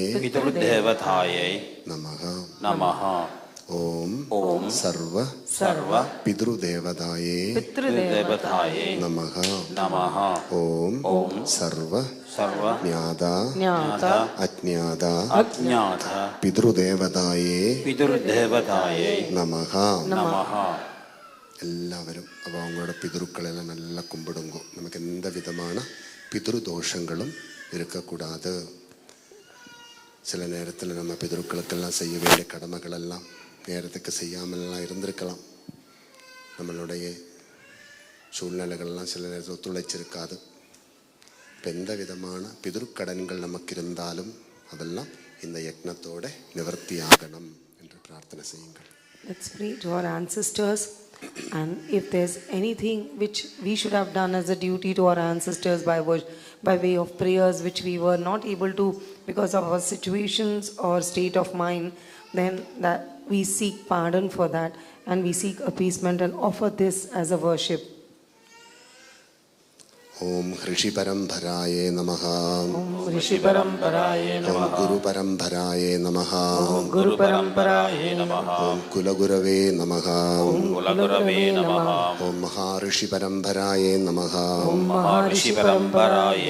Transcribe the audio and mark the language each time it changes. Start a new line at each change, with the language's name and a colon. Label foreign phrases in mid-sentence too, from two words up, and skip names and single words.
Sanskrit: पितृदेवताये नमः. नमः. ओम ओम सर्व सर्व पितृदेवताये पितृदेवताये नमः. नमः. ओम ओम सर्व सर्व ज्ञाता ज्ञाता अज्ञाता अज्ञात പിതൃദേവതായേ പിതൃദേവതായേ നമഃ. നമഃ.
Malayalam: എല്ലാവരും അപ്പോൾ
Tamil: அவங்களோட பிதருக்களெல்லாம் நல்லா கும்பிடுங்கோ. நமக்கு எந்த விதமான பிதൃதோஷங்களும் இருக்கக்கூடாது. சில நேரத்தில் நம்ம பிதருக்களுக்கெல்லாம் செய்ய வேண்டிய கடமைகளெல்லாம் நேரத்துக்கு செய்யாமலாம் இருந்திருக்கலாம். நம்மளுடைய சூழ்நிலைகள்லாம் சில நேரத்தில் ஒத்துழைச்சிருக்காது. இப்போ எந்த விதமான பிதருக்கடன்கள் நமக்கு இருந்தாலும் அதெல்லாம் இந்த யக்னத்தோட நிவர்த்தி ஆகணும் என்று பிரார்த்தனை செய்யுங்கள்.
English: Let's pray to our ancestors, and if there's anything which we should have done as a duty to our ancestors by way of prayers which we were not able to because of our situations or state of mind, then that we seek pardon for that and we seek appeasement and offer this as a worship.
Sanskrit: ഓം ഋഷിപരമ്പരായേ നമഃ. ഓം ഋഷിപരമ്പരായേ നമഃ. ഓം ഗുരുപരമ്പരായേ നമഃ. ഓം ഗുരുപരമ്പരായേ നമഃ. ഓം കുലഗുരവേ നമഃ. ഓം കുലഗുരവേ നമഃ. ഓം മഹാഋഷിപരമ്പരായേ നമഃ. ഓം മഹാഋഷിപരമ്പരായേ